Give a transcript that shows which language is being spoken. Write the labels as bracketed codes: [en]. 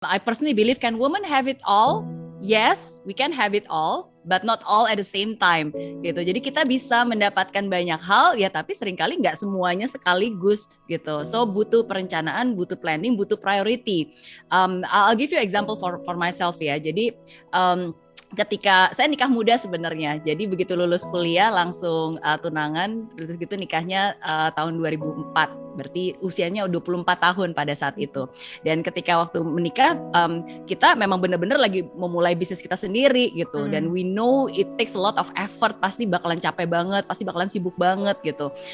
[en] I personally believe, can women have it all? Yes, we can have it all, but not all at the same time gitu. [id] Jadi kita bisa mendapatkan banyak hal ya, tapi seringkali nggak semuanya sekaligus gitu. So butuh perencanaan, butuh planning, butuh priority. [en] I'll give you example for myself ya. [id] Jadi ketika saya nikah muda sebenarnya, jadi begitu lulus kuliah langsung tunangan, terus gitu nikahnya tahun 2004, berarti usianya 24 tahun pada saat itu. Dan ketika waktu menikah, kita memang benar-benar lagi memulai bisnis kita sendiri gitu, dan [en] we know it takes a lot of effort, [id] pasti bakalan capek banget, pasti bakalan sibuk banget gitu.